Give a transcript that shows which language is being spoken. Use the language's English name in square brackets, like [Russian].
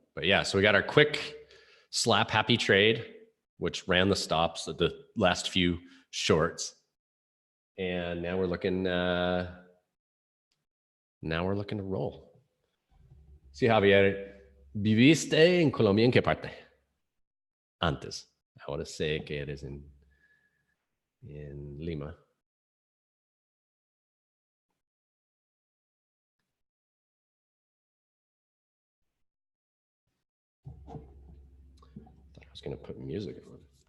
[English] But yeah, so we got our quick slap happy trade, which ran the stops at the last few shorts. And now we're looking to roll. [Spanish] Sí, Javier, ¿viviste en Colombia en qué parte? Antes. Ahora sé que eres en Lima. [English] Thought I was going to put music on.